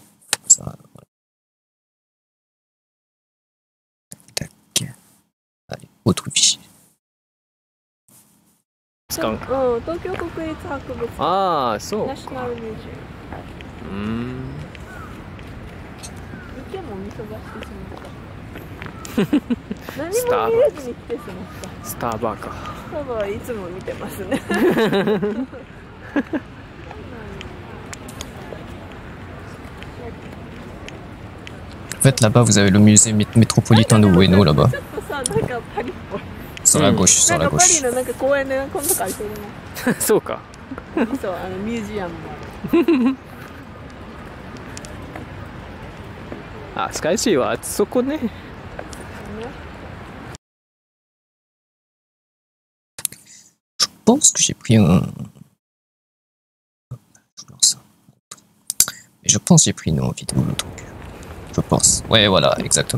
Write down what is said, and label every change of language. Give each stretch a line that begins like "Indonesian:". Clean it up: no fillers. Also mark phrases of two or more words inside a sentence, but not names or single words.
French: Voilà. Tac. Allez, autre fichier. Ah, so.
Japanese: スターバーか。スタバはいつも見てますね。
French: En fait, là-bas, vous avez le musée métropolitain de Ueno, là-bas. Sur la gauche, sur la gauche.
Japanese: そうか。そう、ミュージアムもある。あ、スカイシーはそこね。
French: Je pense que j'ai pris un... Mais je pense que j'ai pris une vidéo le truc. Je pense. Ouais, voilà, exactement.